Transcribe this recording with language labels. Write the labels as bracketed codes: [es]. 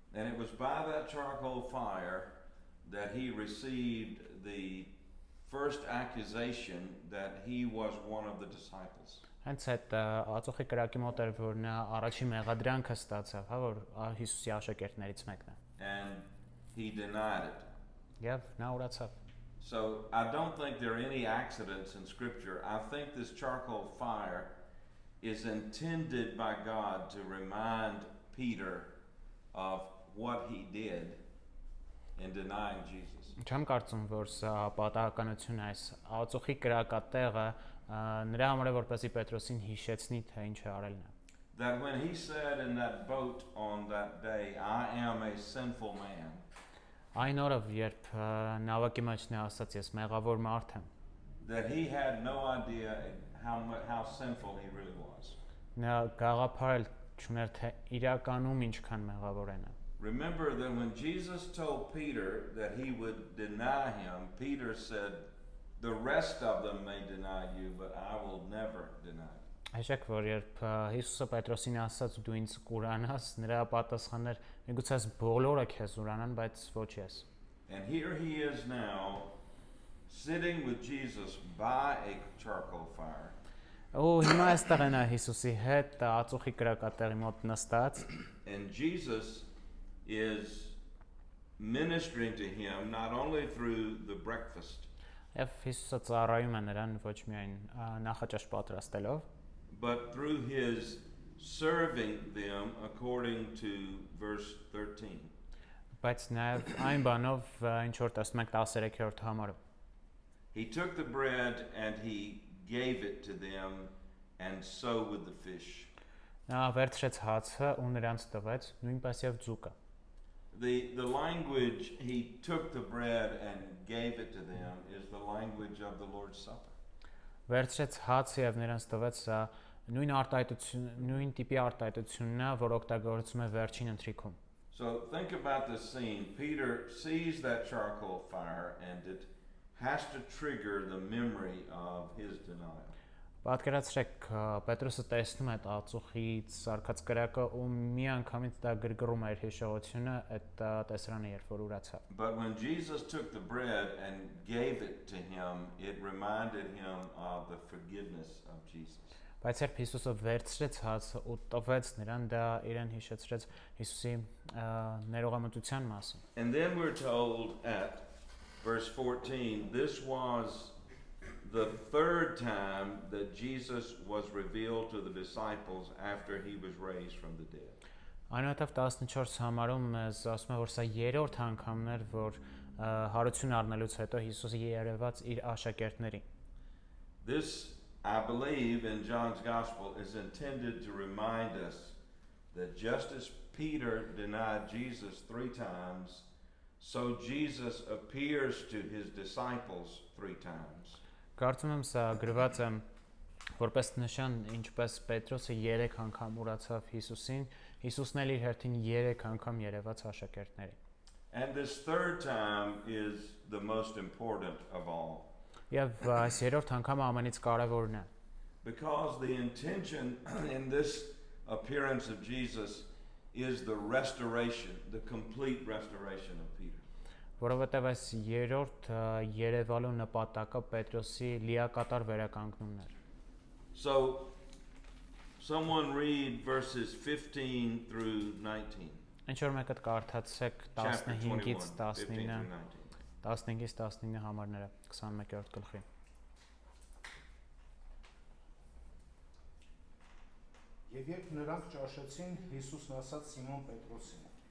[en] And it was by that charcoal fire that he received the first accusation that he was one of the disciples. [hy] Հենց այդ ածուխի կրակի մոտ էր, որ նա առաջին մեղադրանքը ստացավ, հա, որ Հիսուսի աշակերտներից մեկն է։ [en] And he denied it. [hy] Եվ նա ուրացավ։ [en] So I don't think there are any accidents in Scripture. I think this charcoal fire is intended by God to remind Peter of what he did in denying Jesus. [hy] Չեմ կարծում, որ սա պատահականություն է, այս ածուխի կրակատեղը նրա համար է, որպեսզի Պետրոսին հիշեցնի, թե ինչ է արելն է։ [en] That when he said in that boat on that day, I am a sinful man. [hy] Այն օրը, երբ նավակի մեջ նա ասաց, ես մեղավոր մարդ եմ։ [en] That he had no idea how sinful he really was. [hy] Նա գաղափարել չուներ, թե իրականում ինչքան մեղավոր են։ [en] Remember that when Jesus told Peter that he would deny him, Peter said, the rest of them may deny you, but I will never deny you. [hy] Հիշեք, որ երբ Հիսուսը Պետրոսին ասաց դու ինձ կուրանաս, նրա պատասխանն էր, միգուցե բոլորը քեզ ուրանան, բայց ոչ ես։ [en] And here he is now sitting with Jesus by a charcoal fire. [hy] Ու հիմա այստեղ է նա Հիսուսի հետ ածուխի կրակատեղի մոտ նստած։ [en] And Jesus is ministering to him not only through the breakfast, [hy] Եվ Հիսուսը ծառայում է նրան ոչ միայն նախաճաշ պատրաստելով, [en] but through his serving them according to verse 13. [hy] բայց նաև այն բանով, ինչ որ տեսնում ենք 13-րդ համարը։ [en] He took the bread and he gave it to them, and so with the fish. [hy] Նա վերցրեց հացը ու նրանց տվեց, նույնպես եւ ձուկը։ [en] the language he took the bread and gave it to them is the language of the Lord's Supper. [hy] Վերցրեց հացը եւ նրանց տվեց, սա նույն տիպի արտահայտությունն է, որ օգտագործում է վերջին ընթրիքում։ [en] So think about this scene. Peter sees that charcoal fire and it has to trigger the memory of his denial. [hy] Պատկերացրեք, Պետրոսը տեսնում է այդ ածուխից սարքած կրակը ու մի անգամից դա գրգռում է իր հիշողությունը այդ տեսարանը, երբ որ ուրացավ։ [en] But when Jesus took the bread and gave it to him, it reminded him of the forgiveness of Jesus. [hy] Բայց երբ Հիսուսը վերցրեց հացը ու տվեց նրան, դա իրեն հիշեցրեց Հիսուսի ներողամտության մասին։ [en] And then we're told at verse 14, this was the third time that Jesus was revealed to the disciples after he was raised from the dead. [hy] Այնուհետև 14 համարում մեզ ասում է, որ սա երրորդ անգամն էր, որ հարություն առնելուց հետո Հիսուսը երևաց իր աշակերտներին։ [en] This, I believe, in John's Gospel is intended to remind us that just as Peter denied Jesus 3 times, so Jesus appears to his disciples 3 times. [hy] Կարծում եմ սա գրված է որպես նշան, ինչպես Պետրոսը 3 անգամ ուրացավ Հիսուսին, Հիսուսն էլ իր հերթին 3 անգամ երևաց աշակերտներին։ [en] And this third time is the most important of all. [hy] Եվ այս երրորդ անգամը ամենից կարևորն է։ [en] Because the intention in this appearance of Jesus is the restoration, the complete restoration of Peter. [hy] Որովհետև այս երրորդ երևալու նպատակը Պետրոսի լիակատար վերականգնումն էր։ [en] So, someone read verses 15 through 19. [hy] Ինչ որ մեկը կարդացեք 15-ից 19, 15-ից 19 համարները 21-րդ գլխի։ Եվ երբ նրանք ճաշեցին, Հիսուսն ասաց Սիմոն Պետրոսին.